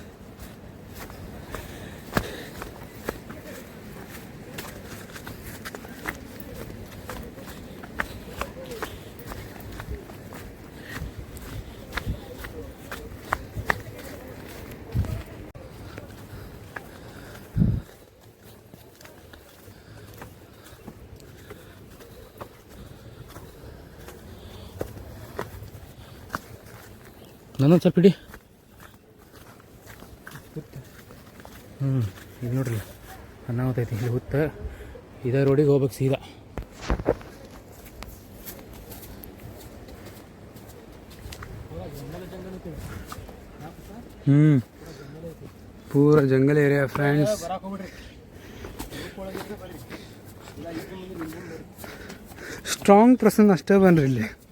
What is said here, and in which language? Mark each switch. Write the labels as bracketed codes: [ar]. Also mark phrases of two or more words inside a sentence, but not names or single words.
[kn] ನನ್ನೊಂದು ಸ್ವಲ್ಪ ಇಡಿ. ಈಗ ನೋಡ್ರಿ ಅನ್ನಾವತ್ತೈತಿ. ಇಲ್ಲಿ ಹುತ್ತ ಇದೇ ರೋಡಿಗೆ ಹೋಗ್ಬೇಕು ಸೀದಾ. [hi] पूरा जंगल एरिया फ्रेंड्स. [en] strong person [kn] ಅಷ್ಟೇ ಬನ್ರಿ ಇಲ್ಲಿ.